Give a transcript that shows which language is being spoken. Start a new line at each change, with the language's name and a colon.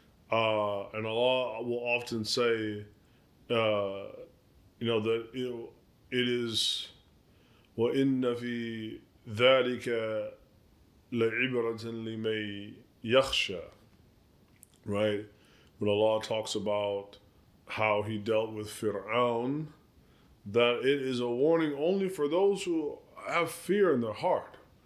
English: And Allah will often say, that it is
Arabic: وَإِنَّ فِي ذَلِكَ لَعِبْرَةً لِمَن يَخْشَى,
English: right? When Allah talks about how He dealt with Fir'aun, that it is a warning only for those who have fear in their heart.